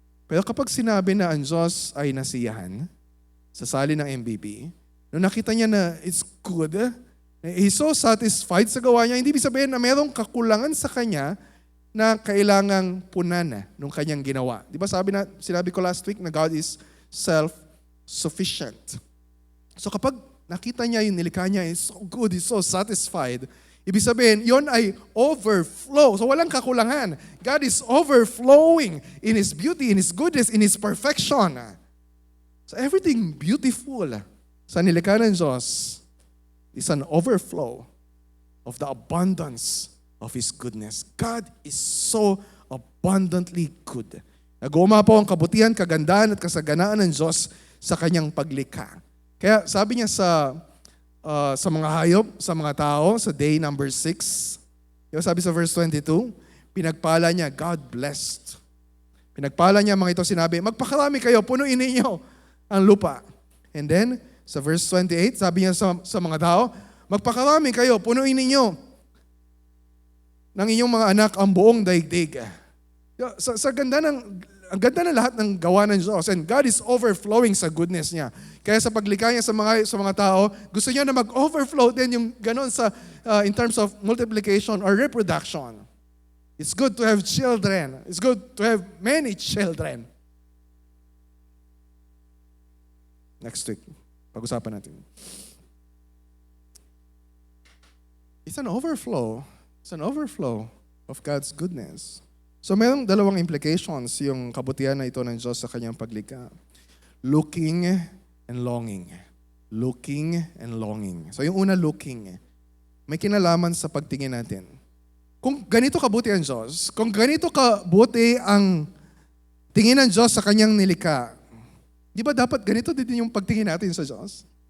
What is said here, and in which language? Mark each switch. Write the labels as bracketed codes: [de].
[tl] Pero kapag sinabi na ang Diyos ay nasiyahan, sa sali ng MBB, nung nakita niya na [en] it's good, he's so satisfied [tl] sa gawa niya, hindi ibig sabihin na mayroong kakulangan sa kanya na kailangang punan nung kanyang ginawa. Di ba sinabi ko [en] last week [tl] na [en] God is self-sufficient. [tl] So kapag nakita niya yung nilikha niya, [en] is so good, is so satisfied, [tl] ibig sabihin, yon ay overflow. So walang kakulangan. [en] God is overflowing in His beauty, in His goodness, in His perfection. So everything beautiful [tl] sa nilikha ng Diyos [en] is an overflow of the abundance of His goodness. God is so abundantly good. [tl] Nag-uuma po ang kabutihan, kagandahan at kasaganaan ng Diyos sa Kanyang paglikha. Kaya sabi niya sa mga hayop, sa mga tao, sa day number 6, sabi sa verse 22, pinagpala niya, [en] God blessed. [tl] Pinagpala niya mga ito, sinabi, magpakarami kayo, punuin ninyo ang lupa. And then, sa verse 28, sabi niya sa mga tao, magpakarami kayo, punuin ninyo ng inyong mga anak ang buong daigdig. Sa ganda ang ganda ng lahat ng gawa ng Diyos. [en] And God is overflowing [tl] sa goodness niya. Kaya sa paglikha niya sa mga tao, gusto niya na mag-overflow din yung ganon [en] in terms of multiplication or reproduction. It's good to have children. It's good to have many children. [tl] Next week, pag-usapan natin. [en] It's an overflow. It's an overflow of God's goodness. [tl] So mayroong dalawang implications yung kabutihan na ito ng Diyos sa Kanyang paglikha. [en] Looking and longing. Looking and longing. [tl] So yung una, looking. May kinalaman sa pagtingin natin. Kung ganito kabuti ang Diyos, kung ganito kabuti ang tingin ng Diyos sa Kanyang nilikha, di ba dapat ganito din yung pagtingin natin sa Diyos?